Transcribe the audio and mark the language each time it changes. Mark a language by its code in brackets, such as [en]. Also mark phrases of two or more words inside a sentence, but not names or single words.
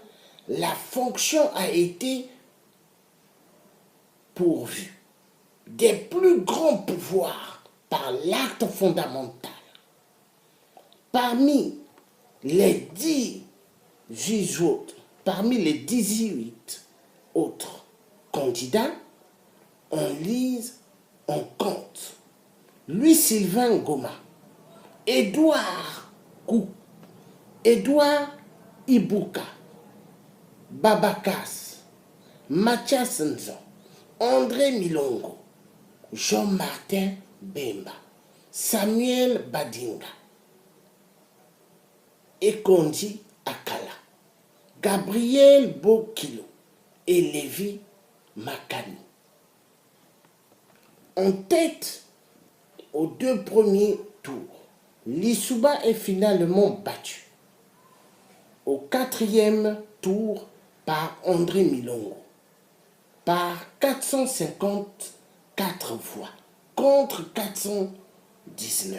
[fr] La fonction a été pourvue des plus grands pouvoirs par l'acte fondamental. Parmi les 18 autres candidats, on lise, on compte Louis Sylvain Ngoma, Edouard Ibuka, Babakas, Mathias Nzon, André Milongo, Jean-Martin Bemba, Samuel Badinga, Ekondi Akala, Gabriel Bokilo et Lévi Makani. En tête aux 2 premiers tours, Lissouba est finalement battu au 4e tour par André Milongo par 454 voix contre 419.